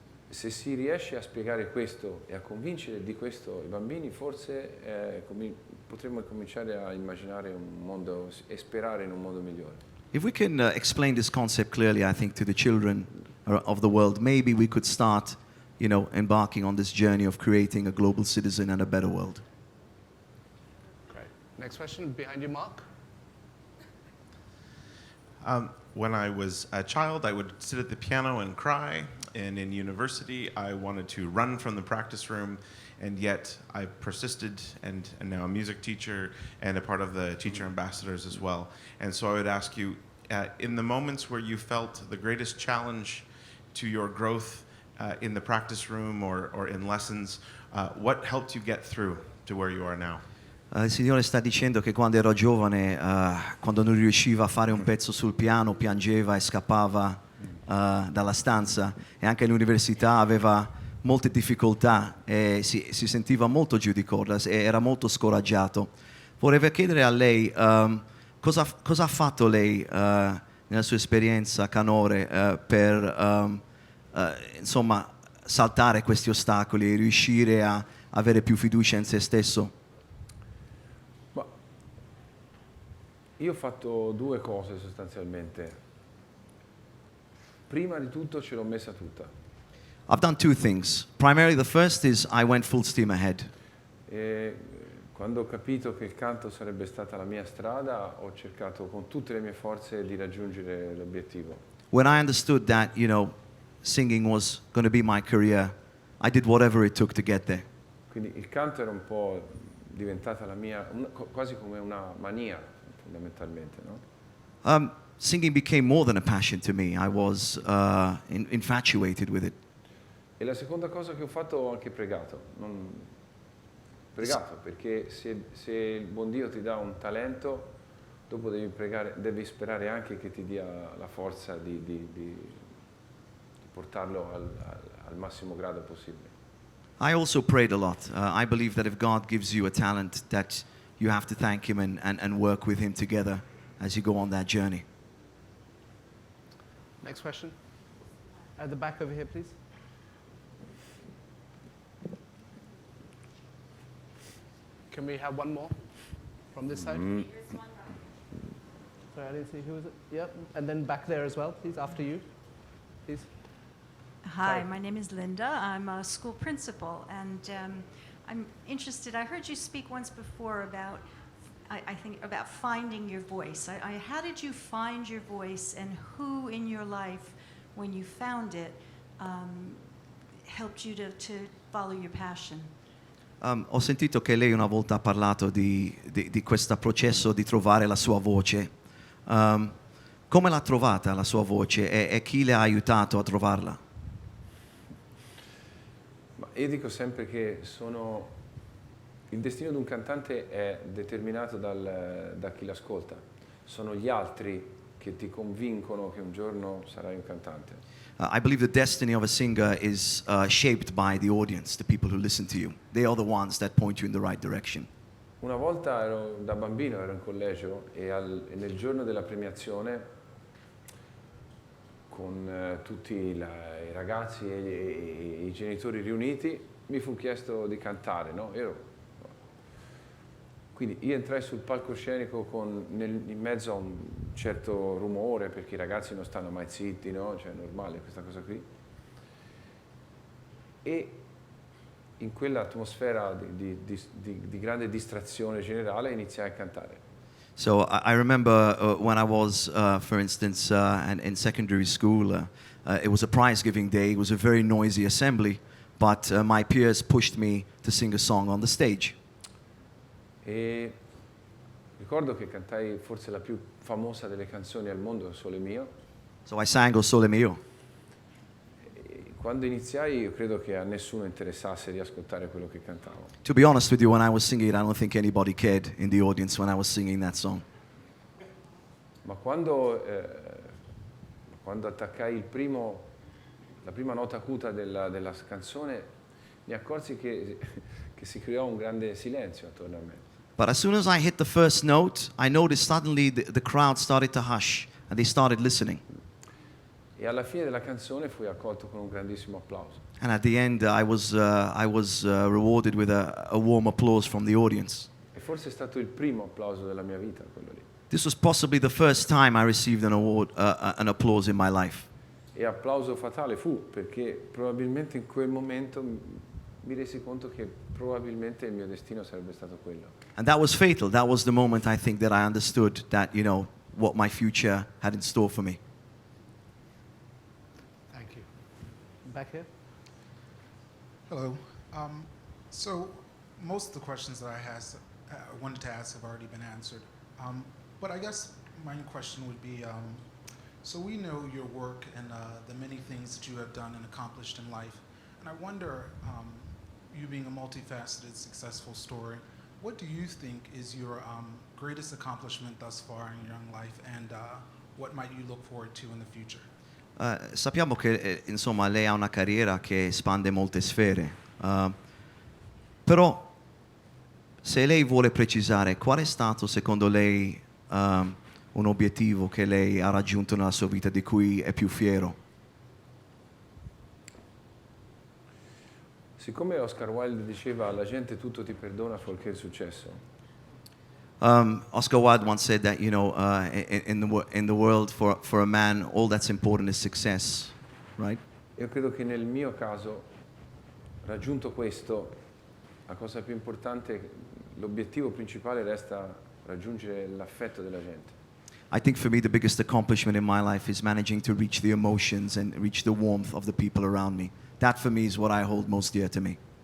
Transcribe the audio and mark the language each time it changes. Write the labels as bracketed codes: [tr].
[it] Se si riesce a spiegare questo e a convincere di questo i bambini, forse potremmo cominciare a immaginare un mondo e sperare in un mondo migliore. [en] If we can explain this concept clearly, I think, to the children of the world, maybe we could start, embarking on this journey of creating a global citizen and a better world. Great. Next question, behind you, Mark. When I was a child, I would sit at the piano and cry, and in university, I wanted to run from the practice room, and yet I persisted, and now a music teacher and a part of the teacher ambassadors as well. And so I would ask you, in the moments where you felt the greatest challenge to your growth in the practice room or in lessons, what helped you get through to where you are now? [it] Il Signore sta dicendo che quando ero giovane, quando non riusciva a fare un pezzo sul piano, piangeva e scappava dalla stanza, e anche all'università aveva molte difficoltà e si sentiva molto giù di corda e era molto scoraggiato. Vorrei chiedere a lei cosa ha fatto lei nella sua esperienza canore per insomma saltare questi ostacoli e riuscire a avere più fiducia in se stesso. Ma io ho fatto due cose sostanzialmente. Prima di tutto ce l'ho messa tutta. [en] I've done two things. Primarily, the first is I went full steam ahead. [it] E quando ho capito che il canto sarebbe stata la mia strada, ho cercato con tutte le mie forze di raggiungere l'obiettivo. [en] When I understood that, singing was going to be my career, I did whatever it took to get there. [it] Quindi il canto era un po' diventata la mia, quasi come una mania, fondamentalmente, no? [en] Singing became more than a passion to me. I was infatuated with it. [it] E la seconda cosa che ho fatto, ho anche pregato. Pregato, perché se il buon Dio ti dà un talento, dopo devi sperare anche che ti dia la forza di portarlo al massimo grado possibile. [en] I also prayed a lot. I believe that if God gives you a talent, that you have to thank Him and work with Him together as you go on that journey. Next question. At the back over here, please. Can we have one more from this side? Sorry, I didn't see who was it. Yep, and then back there as well, please, after you, please. Hi, Sorry. my name is Linda. I'm a school principal, and I'm interested. I heard you speak once before about, I think, about finding your voice. How did you find your voice, and who in your life, when you found it, helped you to follow your passion? [it] Ho sentito che lei una volta ha parlato di questo processo di trovare la sua voce. Come l'ha trovata la sua voce e chi le ha aiutato a trovarla? Ma io dico sempre che il destino di un cantante è determinato da chi l'ascolta. Sono gli altri che ti convincono che un giorno sarai un cantante. [en] I believe the destiny of a singer is shaped by the audience, the people who listen to you. They are the ones that point you in the right direction. [it] Una volta da bambino ero in collegio e nel giorno della premiazione con tutti i ragazzi e i genitori riuniti mi fu chiesto di cantare, no? Quindi io entrai sul palcoscenico in mezzo a un certo rumore, perché i ragazzi non stanno mai zitti, no? Cioè è normale questa cosa qui. E in quell'atmosfera di grande distrazione generale iniziai a cantare. [en] So I remember when I was, for instance, in secondary school, it was a prize-giving day. It was a very noisy assembly, but my peers pushed me to sing a song on the stage. [it] E ricordo che cantai forse la più famosa delle canzoni al mondo, Sole Mio. [en] So I sang O Sole Mio. [it] E quando iniziai io credo che a nessuno interessasse di ascoltare quello che cantavo. [en] To be honest with you, when I was singing it, I don't think anybody cared in the audience when I was singing that song. [it] Ma quando attaccai la prima nota acuta della canzone, mi accorsi che si creò un grande silenzio attorno a me. [en] But as soon as I hit the first note, I noticed suddenly the crowd started to hush and they started listening. [it] E alla fine della canzone fui accolto con un grandissimo applauso. [en] And at the end, I was rewarded with a warm applause from the audience. [it] E forse è stato il primo applauso della mia vita, quello lì. [en] This was possibly the first time I received an award, an applause in my life. [it] E applauso fatale fu, perché probabilmente in quel momento mi resi conto che probabilmente il mio destino sarebbe stato quello. [en] And that was fatal. That was the moment I think that I understood that, what my future had in store for me. Thank you. Back here. Hello. So most of the questions that I wanted to ask have already been answered. But I guess my question would be, so we know your work and the many things that you have done and accomplished in life. And I wonder, you being a multifaceted, successful story, what do you think is your greatest accomplishment thus far in your young life, and what might you look forward to in the future? [it] Sappiamo che insomma lei ha una carriera che espande molte sfere, però se lei vuole precisare qual è stato secondo lei un obiettivo che lei ha raggiunto nella sua vita di cui è più fiero? Siccome Oscar Wilde diceva la gente tutto ti perdona fuorché il successo, [en] Oscar Wilde once said that, in the world for a man, all that's important is success, right? [it] io credo che nel mio caso, raggiunto questo, la cosa più importante, l'obiettivo principale resta raggiungere l'affetto della gente. [en] I think for me the biggest accomplishment in my life is managing to reach the emotions and reach the warmth of the people around me. That for me is what I hold most dear to me.